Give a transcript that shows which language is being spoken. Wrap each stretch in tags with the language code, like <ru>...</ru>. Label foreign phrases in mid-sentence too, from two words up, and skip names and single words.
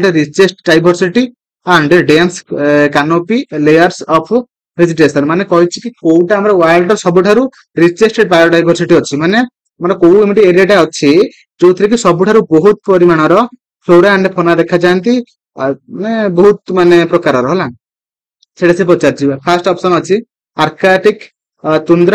<en>richest diversity and dense canopy layers of vegetation</en> <or>ମାନେ କହିଛି କି କୋଉଟା ଆମର ୱାର୍ଲଡ ର ସବୁଠାରୁ</or> <en>richest biodiversity</en> <or>ଅଛି ମାନେ ଆମର କୋଉ ଏମିତି ଏରିଆଟା ଅଛି ଯୋଉଥିରେ କି ସବୁଠାରୁ ବହୁତ ପରିମାଣର</or> <en>flora and fauna</en> <or>ଦେଖାଯାଆନ୍ତି ମାନେ ବହୁତ ମାନେ ପ୍ରକାରର ହେଲା। ସେଇଟା ସେ ପଚାରିଛି।</or> <en>first option</en> <or>ଅଛି</or> <en>Arctic tundra.</en>